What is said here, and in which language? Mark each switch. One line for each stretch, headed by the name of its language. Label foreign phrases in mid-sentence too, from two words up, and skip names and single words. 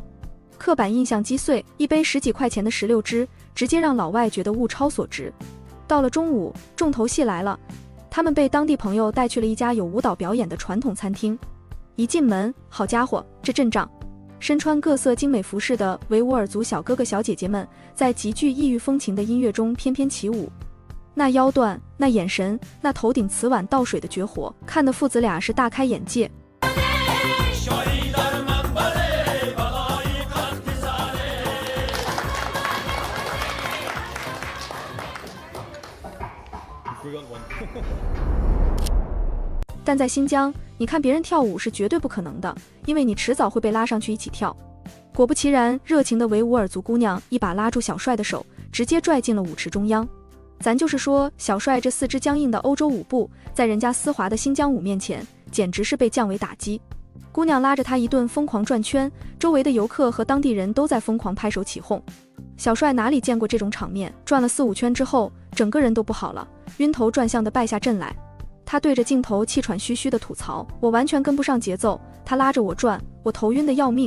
Chinese: 刻板印象擊碎，一杯10幾塊錢的16隻，直接讓老外覺得物超所值。到了中午，重頭戲來了，他們被當地朋友帶去了一家有舞蹈表演的傳統餐廳。一進門，好家伙，這陣仗！身穿各色精美服飾的維吾爾族小哥哥小姐姐們，在極具異域風情的音樂中翩翩起舞。那腰段，那眼神，那頭頂瓷碗倒水的絕活，看得父子倆是大開眼界。但在新疆，你看別人跳舞是絕對不可能的，因為你遲早會被拉上去一起跳。果不其然，熱情的維吾爾族姑娘一把拉住小帥的手，直接拽進了舞池中央。咱就是說，小帥這4肢僵硬的歐洲舞步，在人家絲滑的新疆舞面前，簡直是被降維打擊。姑娘拉着他一頓瘋狂轉圈，周圍的遊客和當地人都在瘋狂拍手起哄。小帥哪裡見過這種場面，轉了4、5圈之後，整個人都不好了，暈頭轉向的敗下陣來。他對着鏡頭氣喘吁吁地吐槽：“我完全跟不上節奏，他拉着我轉，我頭暈得要命。”